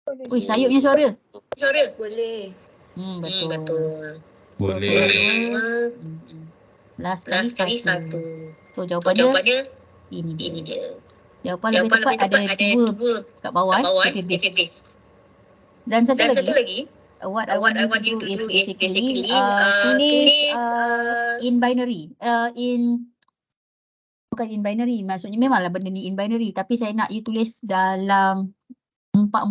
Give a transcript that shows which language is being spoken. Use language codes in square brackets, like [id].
[ms] Ui, sayupnya suara. Boleh. Betul. Boleh. Last kali 1. So jawapan dia ini dia. Jawapan lebih tepat ada 2 kat bawah. Copy-paste. Dan satu lagi. [en] What I want you to do is basically [ms] tulis [en] in binary. [ms] Bukan [en] in binary. [ms] Maksudnya memanglah benda ni in binary. Tapi saya nak you tulis dalam 4.